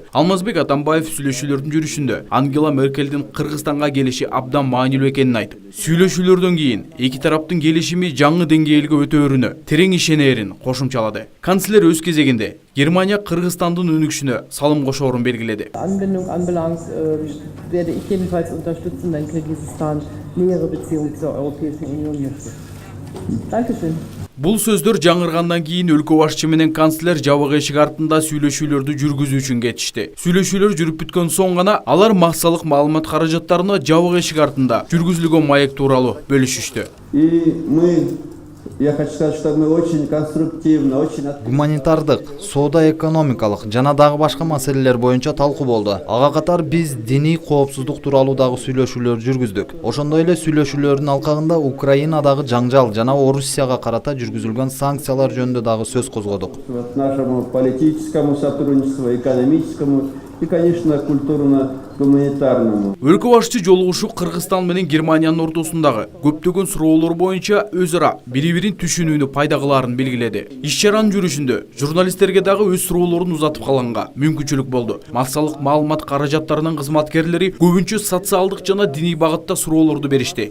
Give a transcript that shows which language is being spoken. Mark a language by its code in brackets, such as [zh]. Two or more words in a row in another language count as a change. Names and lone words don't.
[ky] Алмазбек Атамбаев сүйлөшүүлөрдүн жүрүшүндө Ангела Меркельдин Кыргызстанга келиши абдан маанилүү экенин айтып, сүйлөшүүлөрдөн кийин эки тараптын келишими жаңы деңгээлге өтөөрүнө терең ишенерин кошумчалады. Канцлер өз кезегинде Германия Кыргызстандын өнүгүшүнө салым кошоорун белгиледи. [de] Anbindung anbelangt, werde ich jedenfalls unterstützen, wenn Kirgisistan nähere Beziehungen zur Europäischen Union möchte. Dankeschön. [ky] Бул сөздөр жаңыргандан кийин өлкө башчысы менен канцлер жабык эшик артында сүйлөшүүлөрдү жүргүзүү үчүн кетишти. Сүйлөшүүлөр жүрүп бүткөн соң гана алар максалык маалымат каражаттарына жабык эшик артында жүргүзүлгөн маек тууралуу бөлүшүштү. [ru] Я хочу сказать, что мы очень конструктивно, очень... [ky] Гуманитардык, соода-экономикалык жана дагы башка маселелер боюнча талкуу болду. Ага катар биз диний коопсуздук тууралуу дагы сүйлөшүүлөр жүргүздүк. Ошондой эле сүйлөшүүлөрдүн алкагында Украинадагы жаңжал жана Орусияга карата жүргүзүлгөн санкциялар жөнүндө дагы сөз козгодук. [ru] Нашему политическому сотрудничеству, экономическому и, конечно, культурно-гуманитарному. [ky] Өлкө башчысы жолугушуу Кыргызстан менен Германиянын ортосундагы көптөгөн суроолор боюнча өз ара бири-бирин түшүнүүнү пайда кылаарын белгиледи. Иш-чаранын жүрүшүндө журналисттерге дагы өз суроолорун узатып калганга мүмкүнчүлүк болду. Максалык маалымат каражаттарынын кызматкерлери көбүнчө социалдык жана диний багытта суроолорду беришти.